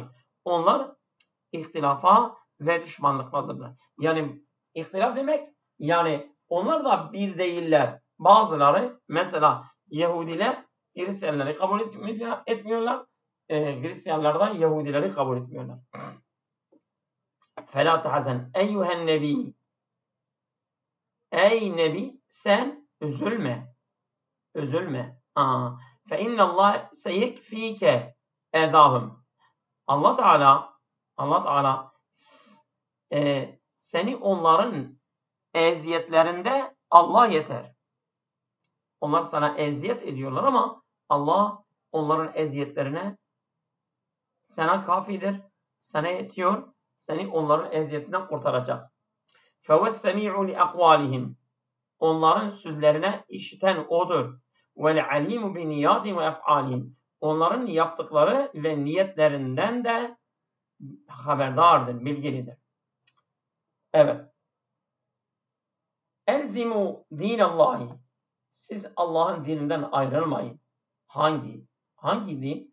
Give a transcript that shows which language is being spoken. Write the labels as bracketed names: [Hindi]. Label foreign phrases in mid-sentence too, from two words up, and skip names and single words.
[Turkish] Onlar ihtilafa ve düşmanlıkladırlar. Yani ihtilaf demek, yani onlar da bir değiller. Bazıları, mesela Yahudiler Hristiyanları kabul etmiyorlar. Hristiyanlar da Yahudileri kabul etmiyorlar. [Arabic] فَلَا تَحَزَنْ اَيُّهَا النَّبِيِّ. [Turkish] Ey Nebi, sen üzülme. Üzülme. [Arabic] فَاِنَّ اللّٰهَ سَيَكْف۪يكَ اَذَاهُمْ. [Turkish] Allah Teala seni onların eziyetlerinde Allah yeter. Onlar sana eziyet ediyorlar ama Allah onların eziyetlerine sana kafidir, sana yetiyor, seni onların eziyetinden kurtaracak. [Arabic] فَوَ السَّمِيعُ لِأَقْوَالِهِمْ. [Turkish] Onların sözlerine işiten O'dur. [Arabic] وَالْعَلِيمُ بِنِيَّاتِهِمْ وَاَفْعَالِهِمْ. [Turkish] Onların yaptıkları ve niyetlerinden de haberdardır, bilgilidir. [Arabic] Evet. الزموا دين الله. [Turkish] Siz Allah'ın dininden ayrılmayın. Hangi din?